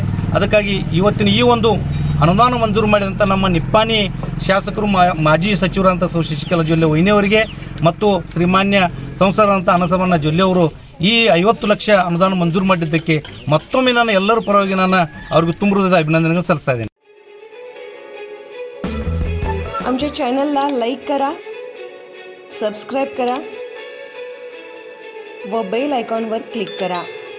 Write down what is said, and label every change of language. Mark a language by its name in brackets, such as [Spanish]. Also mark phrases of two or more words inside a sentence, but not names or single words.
[Kannada] ಅದಕ್ಕಾಗಿ ಇವತ್ತಿನ ಈ ಒಂದು ಅನುದಾನ ಮಂಜೂರು ಮಾಡಿದಂಥ ನಮ್ಮ ನಿಪ್ಪಾಣಿ ಶಾಸಕರು ಮಾಜಿ ಸಚಿವರಂತ ಶಶಿಕಲಾ ಜೊಲ್ಲೆ ವೈನಿಯವರಿಗೆ ಮತ್ತು ಶ್ರೀಮಾನ್ಯ ಸಂಸದರಂತ ಅನಸವಣ್ಣ ಜೊಲ್ಲೆ ಅವರು ಈ 50 ಲಕ್ಷ ಅನುದಾನ ಮಂಜೂರು ಮಾಡಿದ್ದಕ್ಕೆ ಮತ್ತೊಮ್ಮೆ ನಾನು ಎಲ್ಲರ ಪರವಾಗಿ ನಾನು ಅವ್ರಿಗೆ ತುಂಬ ಹೃದಯದ अभिनंदन सಲ್ಲಿಸ್ತಾ ಇದ್ದೇನೆ। [Marathi] आमच्या चॅनलला लाईक करा, सबस्क्राईब करा व बेल आयकॉनवर क्लिक करा।